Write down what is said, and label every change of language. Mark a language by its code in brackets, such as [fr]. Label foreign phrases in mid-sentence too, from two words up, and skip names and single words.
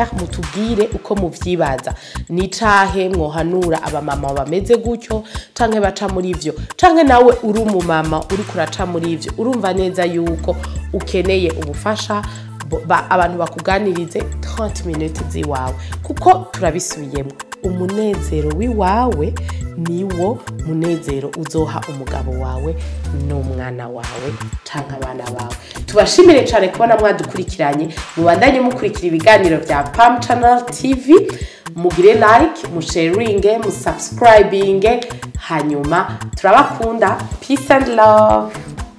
[rn] mutubwire uko muvyibaza, ni cahe mwohanura abamama bameze gutyo canke baca muri ivyo, canke nawe uri umumama uri kuraca muri ivyo urumva neza yuko ukeneye ubufasha abantu bakuganirize 30 minutes ziwawe, kuko turabisubiyemo umunezero wiwawe niwo munezero uzoha umugabo wawe n'umwana wawe canke abana bawe. Tubashimire cyane kubona mwadukurikiranye, mubandanye mukurikira ibiganiro bya Pam Channel TV, mugire like, musharinge, musubscribinge, hanyuma turabakunda. [en] Peace and love.